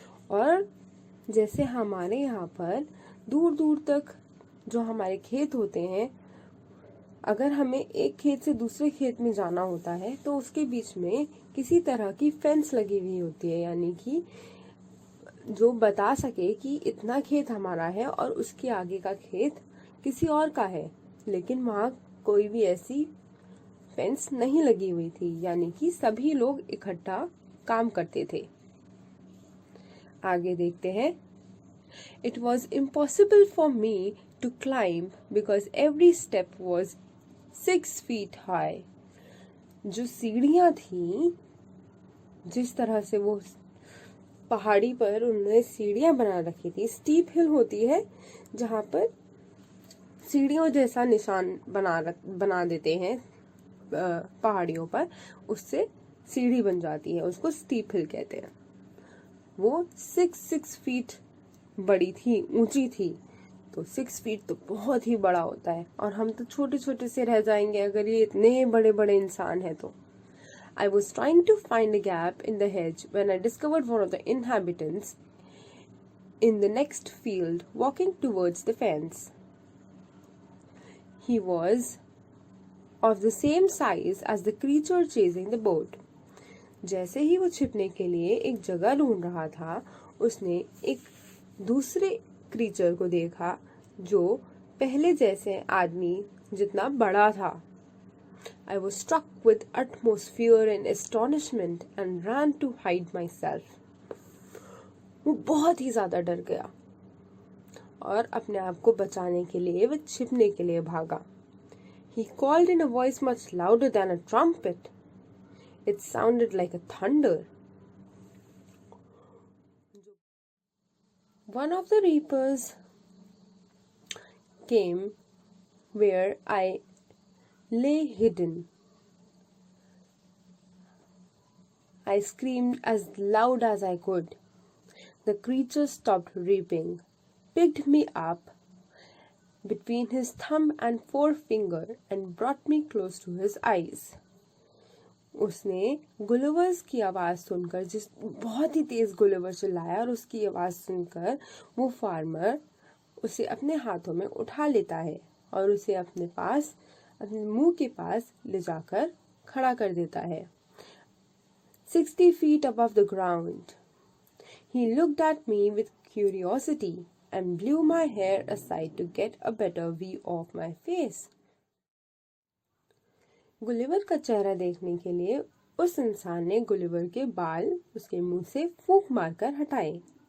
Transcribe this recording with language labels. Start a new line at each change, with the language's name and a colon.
Hindi: और जैसे हमारे यहाँ पर दूर दूर तक जो हमारे खेत होते हैं, अगर हमें एक खेत से दूसरे खेत में जाना होता है तो उसके बीच में किसी तरह की फेंस लगी हुई होती है, यानी कि जो बता सके कि इतना खेत हमारा है और उसके आगे का खेत किसी और का है. लेकिन वहाँ कोई भी ऐसी फेंस नहीं लगी हुई थी, यानी कि सभी लोग इकट्ठा काम करते थे। आगे देखते हैं।
English: It was impossible for me to climb because every step was 6 feet high.
Hindi: जो सीढ़ियां थी, जिस तरह से वो पहाड़ी पर उन्होंने सीढ़ियां बना रखी थी, स्टीप हिल होती है जहां पर सीढ़ियों जैसा निशान बना देते हैं पहाड़ियों पर, उससे सीढ़ी बन जाती है, उसको स्टीप हिल कहते हैं। वो 6 फीट बड़ी थी, ऊंची थी। तो 6 फीट तो बहुत ही बड़ा होता है, और हम तो छोटे छोटे से रह जाएंगे अगर ये इतने बड़े बड़े इंसान हैं तो।
English: I was trying to find a gap in the hedge when I discovered one of the inhabitants in the next field walking towards the fence. He was of the same size as the creature chasing the boat.
Hindi: जैसे ही वो छिपने के लिए एक जगह ढूंढ रहा था, उसने एक दूसरे क्रीचर को देखा जो पहले जैसे आदमी जितना बड़ा था।
English: I was struck with utmost fear and astonishment and ran to hide myself.
Hindi: वो बहुत ही ज्यादा डर गया और अपने आप को बचाने के लिए वह छिपने के लिए भागा।
English: He called in a voice much louder than a trumpet. It sounded like a thunder. One of the reapers came where I lay hidden. I screamed as loud as I could. The creature stopped reaping, picked me up between his thumb and forefinger and brought me close to his eyes.
Hindi: उसने Gulliver's की आवाज सुनकर, जिस बहुत ही तेज Gulliver चिल्लाया, और उसकी आवाज सुनकर वो फार्मर उसे अपने हाथों में उठा लेता है और उसे अपने पास, अपने मुंह के पास ले जाकर खड़ा कर देता है।
English: 60 feet above the ground. He looked at me with curiosity and blew my hair aside to get a better view of my face.
Hindi: Gulliver का चेहरा देखने के लिए उस इंसान ने गुलिवर के बाल उसके मुंह से फूंक मारकर हटाए।